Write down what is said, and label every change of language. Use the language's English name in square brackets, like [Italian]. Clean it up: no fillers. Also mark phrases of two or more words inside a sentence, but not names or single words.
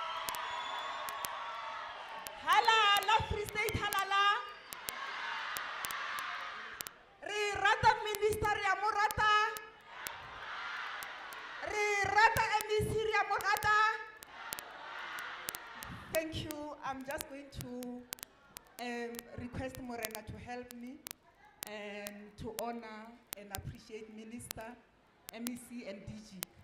[Southern Sotho] Halala, Free State, halala. Re rata Minister ya morata. Re rata MEC ya morata. [English] Thank you. I'm just going to request Morena to help me and to honor and appreciate Minister, MEC and DG.